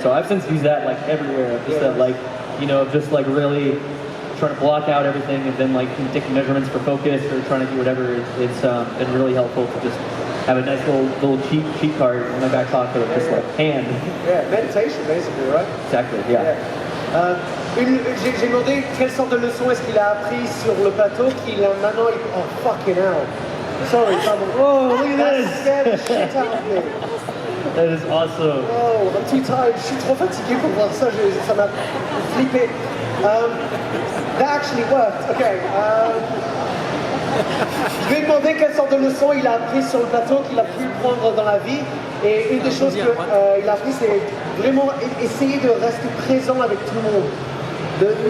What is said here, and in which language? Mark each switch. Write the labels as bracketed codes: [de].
[en] So I've since used that everywhere. Just that really trying to block out everything and then taking measurements for focus or trying to do whatever. It's been really helpful to just have a nice little cheat card in my back pocket of just hand. Yeah, meditation basically, right? Exactly, yeah. [fr] J'ai demandé quelle sorte de leçon est-ce qu'il a appris sur le plateau qu'il a maintenant. [en] Oh fucking hell! Sorry, pardon. Oh, look at this! That scared the shit out of me. That is awesome. Oh, I'm too tired. [fr] Je suis trop fatigué pour voir ça. Ça m'a flippé. [en] That actually worked. Okay. [fr] Je lui ai demandé quelle sorte de leçon il a appris sur le plateau qu'il a pu prendre dans la vie. Et une des choses qu'il a appris, c'est vraiment essayer de rester présent avec tout le monde.